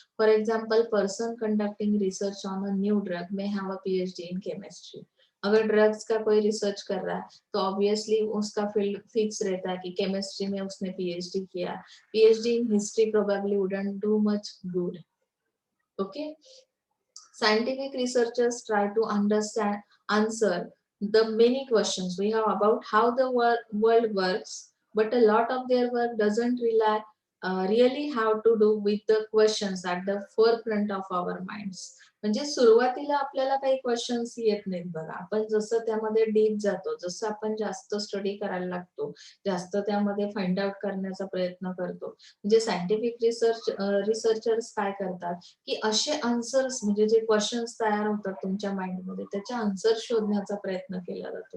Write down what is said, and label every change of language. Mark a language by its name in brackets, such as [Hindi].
[English] For example, person conducting research on a new drug may have a PhD in chemistry. [Hindi] अगर drugs का कोई research कर रहा है तो ऑब्वियसली उसका फील्ड फिक्स रहता है कि केमिस्ट्री में उसने पीएचडी किया. [English] PhD in history probably wouldn't do much good. Okay, scientific researchers try to understand answer the many questions we have about how the world works, but a lot of their work doesn't rely really have to do with the questions at the forefront of our minds. [Marathi] म्हणजे सुरुवातीला आपल्याला काही questions येत नाहीत बघा, आपण जसं त्यामध्ये डीप जातो, जसं आपण जास्त स्टडी करायला लागतो, जास्त त्यामध्ये फाइंड आउट करण्याचा प्रयत्न करतो, म्हणजे सायंटिफिक रिसर्चर्स काय करतात, की असे आन्सर्स म्हणजे जे क्वेश्चन्स तयार होतात तुमच्या माइंडमध्ये त्याचे आन्सर शोधण्याचा प्रयत्न केला जातो.